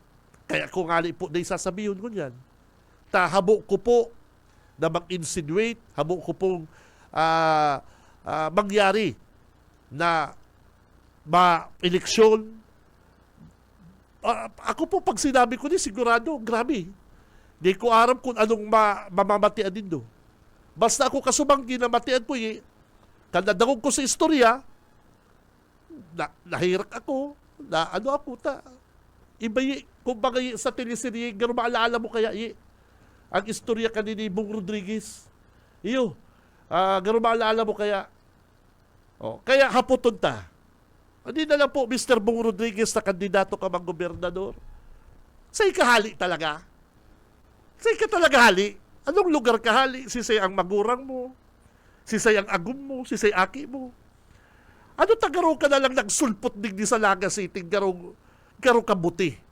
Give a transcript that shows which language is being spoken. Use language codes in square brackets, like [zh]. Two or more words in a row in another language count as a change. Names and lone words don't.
[bik] Kaya kung ali po, dahil sasabihon ko yan. Habo ko po na mag-insinuate, habo ko pong mangyari na ma-eleksyon. Ako po, pag sinabi ko ni, sigurado, grabe. Di ko aram kung anong mamamatian din do. Basta ako kasumanggi na matian po, kanadagog ko sa istorya, nahirak ako, na ano ako, iba kung bagay sa teleserye, gano'n maalala mo kaya, ang istorya kanini Bong Rodriguez. Iyo, gano'n maalala mo kaya. [tl] Kaya haputon ta. Hindi na lang po, [bik] Mr. Bong Rodriguez na kandidato ka mang gobernador. Sa'y kahali talaga. Sa'y ka talaga hali. Anong lugar kahali? Sisay ang magurang mo. Sisay ang agum mo. Sisay aki mo. Ano tagaro ka na lang nagsulpot digdi sa Naga City, garo kabuti.